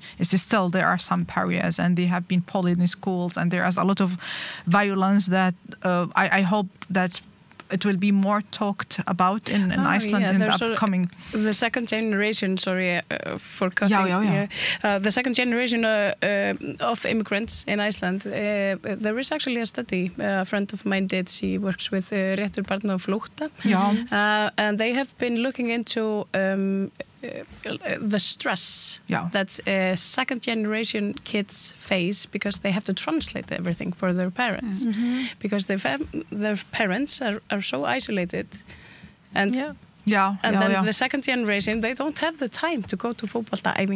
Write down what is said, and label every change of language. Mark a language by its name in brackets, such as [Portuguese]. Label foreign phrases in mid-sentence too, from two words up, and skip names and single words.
[English] It's just still, there are some barriers, and they have been bullied in schools, and there is a lot of violence that I hope that it will be more talked about in Iceland in the upcoming... The second generation, for cutting. The second generation of immigrants in Iceland, there is actually a study a friend of mine did. She works with Réttur barna á flótta. And they have been looking into the stress that second generation kids face, because they have to translate everything for their parents, because their parents are so isolated, and then the second generation, they don't have the time to go to fótboltaæfing.